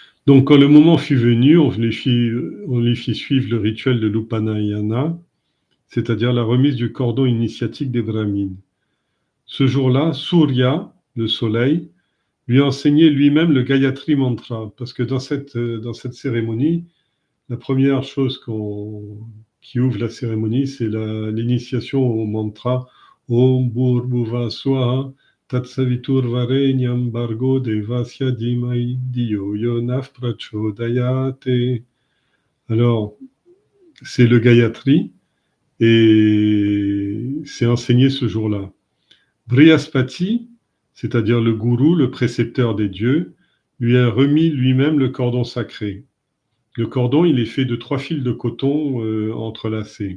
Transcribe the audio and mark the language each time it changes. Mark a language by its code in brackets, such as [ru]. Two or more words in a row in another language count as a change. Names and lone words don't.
[fr] Donc, quand le moment fut venu, on lui fit suivre le rituel de l'Upanayana, c'est-à-dire la remise du cordon initiatique des Brahmines. Ce jour-là, Surya, le soleil, lui a enseigné lui-même le Gayatri Mantra, parce que dans cette cérémonie, la première chose qui ouvre la cérémonie, c'est l'initiation au mantra [sa] ॐ भूर्भुवः स्वाहा तत्सवितुर् वरेण्यं भर्गो देवस्य धीमहि धियो योनः प्रचोदयात्. [fr] Alors, c'est le Gayatri et c'est enseigné ce jour-là. Brihaspati, c'est-à-dire le gourou, le précepteur des dieux, lui a remis lui-même le cordon sacré. Le cordon, il est fait de 3 fils de coton entrelacés.